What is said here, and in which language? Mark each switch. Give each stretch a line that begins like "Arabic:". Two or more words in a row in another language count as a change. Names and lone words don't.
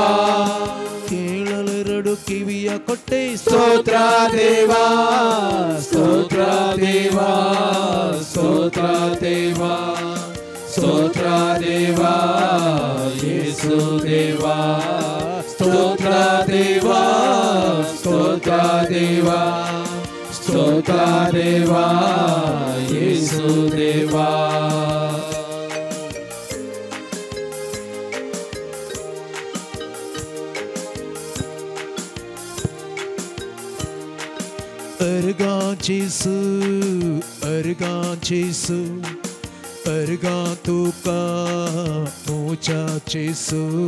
Kannada: ಕೇಳಲೆರಡು ಕಿವಿಯ ಕೊಟ್ಟೆ ಸ್ತೋತ್ರ ದೇವಾ, ಸ್ತೋತ್ರ ದೇವಾ, ಸ್ತೋತ್ರ ದೇವಾ, ಸ್ತೋತ್ರ ದೇವಾ, ಯೇಸು ದೇವಾ, ಸ್ತೋತ್ರ ದೇವಾ, ಸ್ತೋತ್ರ ದೇವಾ, ಸ್ತೋತ್ರ ದೇವಾ, ಯೇಸು ದೇವಾ.
Konkani: Ergan Jesu, Ergan Jesu, Ergan Tuka, Mucha Jesu,